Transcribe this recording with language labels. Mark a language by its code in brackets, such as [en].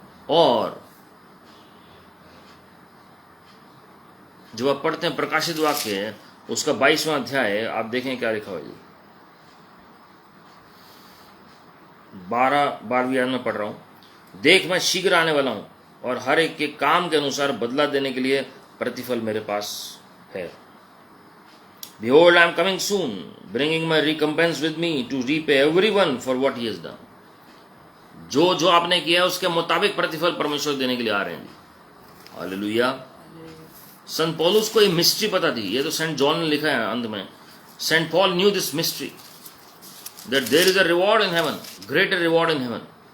[hi] और जब आप पढ़ते हैं प्रकाशित वाक्य उसका 22वां अध्याय, आप देखें क्या लिखा हुआ है जी। 12वीं आयत में पढ़ रहा हूं। देख, मैं शीघ्र आने वाला हूं और हर एक के काम के अनुसार बदला देने के लिए प्रतिफल मेरे पास है। [en] Behold, I am coming soon, bringing my recompense with me to repay everyone for what he has done. [hi] जो आपने किया उसके मुताबिक प्रतिफल परमेश्वर देने के लिए आ रहे हैं। हालेलुया। संत पौलुस को ये मिस्ट्री पता थी, ये तो सेंट जॉन ने लिखा है अंत में। [en] Saint Paul knew this mystery that there is a reward in heaven, greater reward in heaven.